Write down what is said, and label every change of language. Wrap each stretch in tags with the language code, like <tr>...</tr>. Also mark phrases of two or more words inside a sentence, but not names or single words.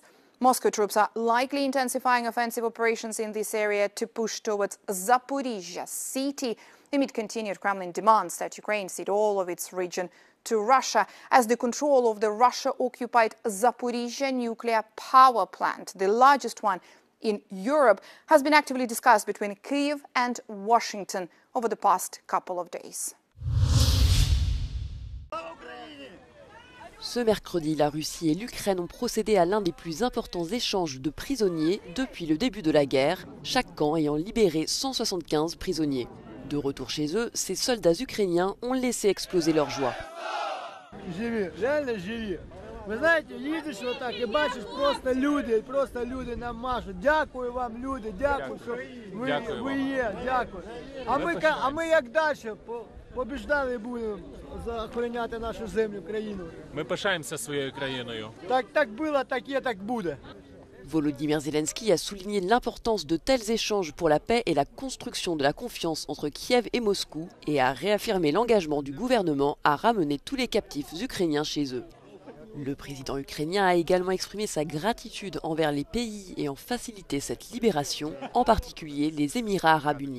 <en>Moscow troops are likely intensifying offensive operations in this area to push towards Zaporizhzhia city amid continued Kremlin demands that Ukraine cede all of its region to Russia, as the control of the Russia-occupied Zaporizhzhia nuclear power plant, the largest one in Europe, has been actively discussed between Kyiv and Washington over the past couple of days.</en> <fr>Ce mercredi, la Russie et l'Ukraine ont procédé à l'un des plus importants échanges de prisonniers depuis le début de la guerre, chaque camp ayant libéré 175 prisonniers. De retour chez eux, ces soldats ukrainiens ont laissé exploser leur joie.</fr> <uk>Ви знаєте, їдеш отак і бачиш просто люди нам машуть. Дякую вам, люди, дякую, що ви є, дякую. А ми як далі побіждали будемо охороняти нашу землю, країну. Ми пишаємося своєю країною. Так було, так є, так буде.</uk> <fr>Volodymyr Zelensky a souligné l'importance de tels échanges pour la paix et la construction de la confiance entre Kiev et Moscou et a réaffirmé l'engagement du gouvernement à ramener tous les captifs ukrainiens chez eux. Le président ukrainien a également exprimé sa gratitude envers les pays ayant facilité cette libération, en particulier les Émirats arabes unis.</fr>